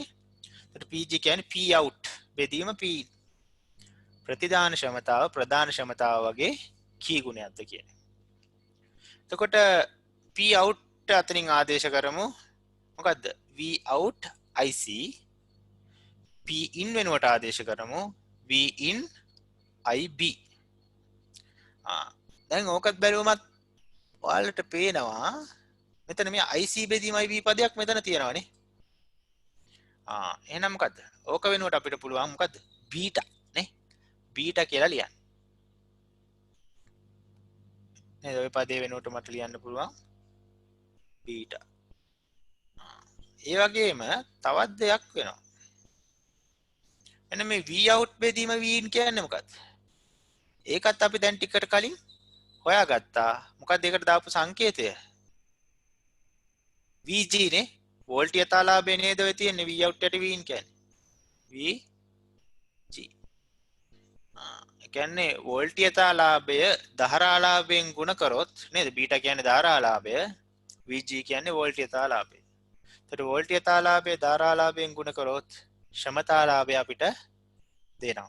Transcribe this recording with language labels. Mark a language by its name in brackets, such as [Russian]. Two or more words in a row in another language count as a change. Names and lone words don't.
[Sinhala] එතකොට pg කියන්නේ p out බෙදීම p in. ප්‍රතිදාන ක්ෂමතාව ප්‍රධාන ක්ෂමතාව වගේ කී ගුණයක්ද කියන්නේ. එතකොට p out අතරින් ආදේශ කරමු. මොකද්ද? v out ic. p in වෙනුවට ආදේශ කරමු v in ib. දැන් ඕකත් බැලුවමත් ඔයාලට පේනවා මෙතන මේ ic බෙදීම ib පදයක් මෙතන තියෙනවානේ. එහෙනම් මොකද්ද? ඕක වෙනුවට අපිට පුළුවන් මොකද්ද? බීටා නේ. බීටා කියලා ලියන්න. නේද? ඔය පදේ වෙනුවට මට ලියන්න පුළුවන් බීටා. ඒ වගේම තවත් දෙයක් වෙනවා. එන්න මේ v out බෙදීම v in කියන්නේ මොකක්ද? ඒකත් අපි දැන් ටිකට කලින් හොයාගත්තා. මොකක්ද ඒකට දාපු සංකේතය? vg නේ. වෝල්ටීයතාලාභය නේද ඔය තියෙන්නේ v out යට v in කියන්නේ. vg. ඒ කියන්නේ වෝල්ටීයතාලාභය ධාරාලාභයෙන් ගුණ කරොත් නේද? බීටා කියන්නේ ධාරාලාභය, vg කියන්නේ වෝල්ටීයතාලාභය. එතකොට වෝල්ටීයතාලාභය ධාරාලාභයෙන් ගුණ කරොත් ක්ෂමතාලාභය අපිට දෙනවා.